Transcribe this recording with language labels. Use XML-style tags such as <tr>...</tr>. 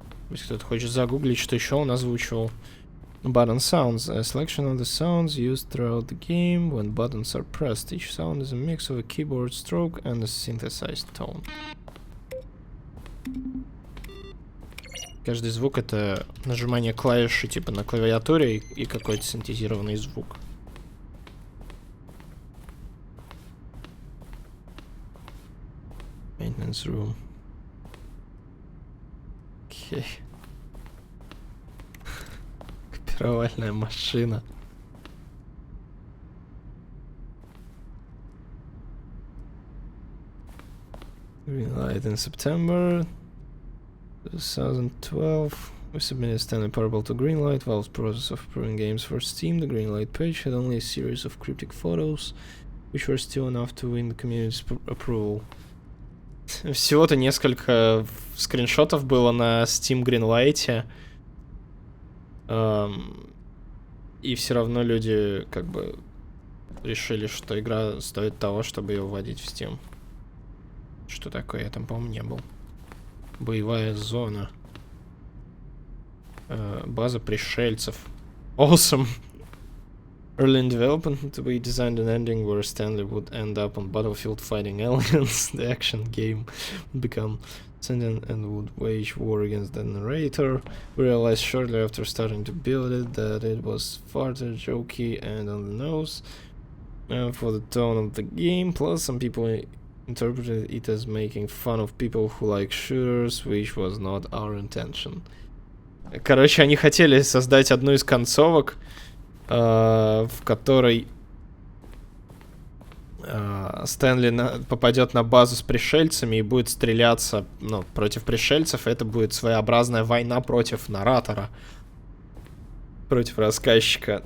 <ru>Если кто-то хочет загуглить, что еще он озвучивал.</ru> <en>Button sounds. A selection of the sounds used throughout the game when buttons are pressed. Each sound is a mix of a keyboard stroke and a synthesized tone.</en> <ru>Каждый звук — это нажимание клавиши типа на клавиатуре и какой-то синтезированный звук.</ru> <en>Maintenance room.</en> <ru>Окей. Копировальная машина.</ru> <en>Green light in September 2012. We submitted Stanley Parable to Greenlight. Valve's process of approving games for Steam. The Greenlight page had only a series of cryptic photos, which were still enough to win the community's approval.</en> <ru>Всего-то несколько скриншотов было на Steam Greenlight. И все равно люди как бы решили, что игра стоит того, чтобы ее вводить в Steam. Что такое? Я там, по-моему, не был. Боевая зона. База пришельцев.</ru> <en>Awesome. Early in development, we designed an ending where Stanley would end up on battlefield fighting aliens. The action game would become sentient and would wage war against the narrator. We realized shortly after starting to build it that it was far too jokey and on the nose for the tone of the game. Plus, some people interpreted it as making fun of people who like shooters, which was not our intention.</en> <ru>Короче, они хотели создать одну из концовок, в которой Стэнли попадет на базу с пришельцами и будет стреляться, ну, против пришельцев. Это будет своеобразная война против наратора, против рассказчика.</ru>